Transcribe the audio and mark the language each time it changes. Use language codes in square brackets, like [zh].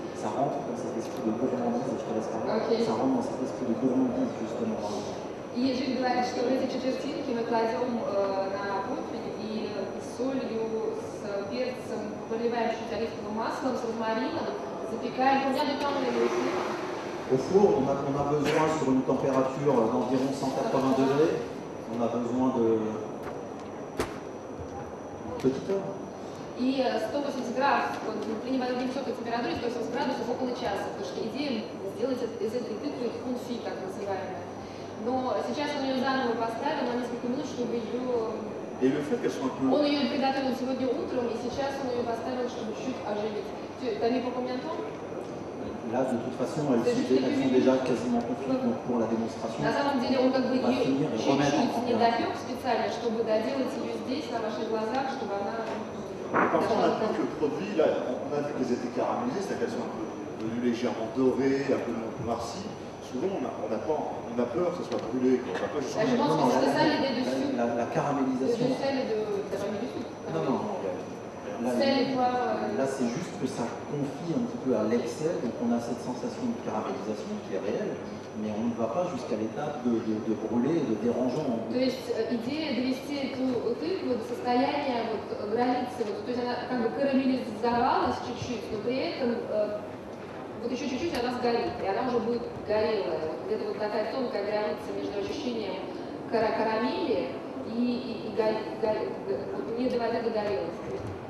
[fr] Ça rentre dans cet esprit de gourmandise, je te laisse parler, ça rentre dans cet esprit de gourmandise justement. [ru] И Жиль говорит, что эти четвертинки мы кладем на противень и с солью, с перцем, поливаем чуть оливковым маслом, с розмарином, запекаем. [fr] Combien de temps on les met? Au four, on a besoin sur une température d'environ 180 degrés, on a besoin de petite heure. [ru] И 180 градусов, при невысокой температуре 180 градусов около часа, потому что идея сделать из этой тыквы конфи, так называемая. Но сейчас он ее заново поставил на несколько минут, чтобы ее... Он ее приготовил сегодня утром, и сейчас он ее поставил, чтобы чуть оживить. [fr] T'as mis pour combien de temps? Là, de toute façon, elles sont déjà quasiment confites, donc pour la démonstration, [ru] на самом деле он как бы [fr] on va [ru] ее [fr] finir et remettre en [ru] чуть-чуть не [fr] température. [ru] допек специально, чтобы доделать ее здесь, на ваших глазах, чтобы она... [fr] Parfois, on a vu que le produit, là, on a vu qu'elles étaient caramélisées, c'est-à-dire qu'elles sont un peu devenues légèrement dorées, un peu noircies. Souvent, on a peur que ce soit brûlé. On va pas juste... Je pense que c'était ça l'idée dessus. La caramélisation. De sel et de... T'as pas mis du tout? Non. Là, c'est juste que ça confie un petit peu à l'excès, donc on a cette sensation de caramélisation qui est réelle, mais on ne va pas jusqu'à l'étape de brûler, de dérangeant. [ru] То есть идея довести эту тыкву до состояния границы, то есть она как бы карамелизовалась чуть-чуть, но при этом вот еще чуть-чуть она сгорит, и она уже будет горелая. Где-то вот такая тонкая граница между ощущением карамели и не доводя до горелости.